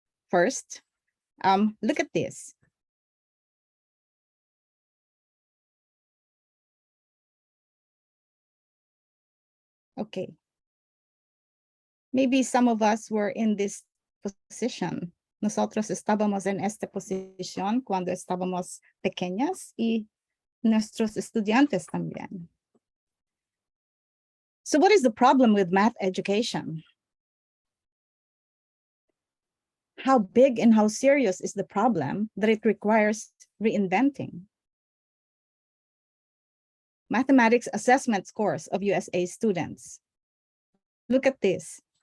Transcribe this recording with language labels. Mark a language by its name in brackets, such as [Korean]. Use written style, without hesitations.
[English] First, look at this. Okay. Maybe some of us were in this position. [Spanish] Nosotros estábamos en esta posición cuando estábamos pequeñas y nuestros estudiantes también. [English] So what is the problem with math education? How big and how serious is the problem that it requires reinventing? mathematics assessment scores of USA students. Look at this.